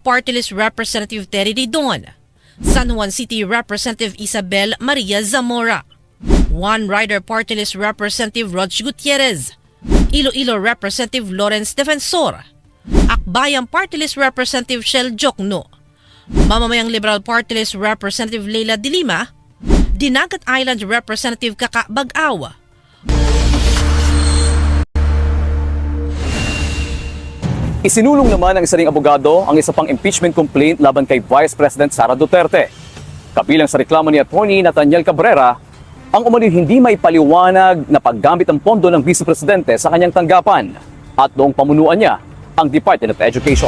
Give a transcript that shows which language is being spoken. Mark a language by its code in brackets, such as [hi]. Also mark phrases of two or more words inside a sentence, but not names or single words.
[tl] Party List Representative Terry Didon, San Juan City Representative Isabel Maria Zamora, One Rider Party List Representative Rog Gutierrez, Iloilo Representative Lawrence Defensor, Akbayang Party List Representative Shell Jokno, Mamamayang Liberal Party List Representative Leila de Lima, Dinagat Island Representative Kaka Bag-aw. Isinulong naman ng isa ring abogado ang isa pang impeachment complaint laban kay Vice President Sara Duterte. Kabilang sa reklamo ni Atty. Nathaniel Cabrera, ang umano'y hindi may paliwanag na paggamit ng pondo ng Vice Presidente sa kanyang tanggapan at noong pamunuan niya ang Department of Education.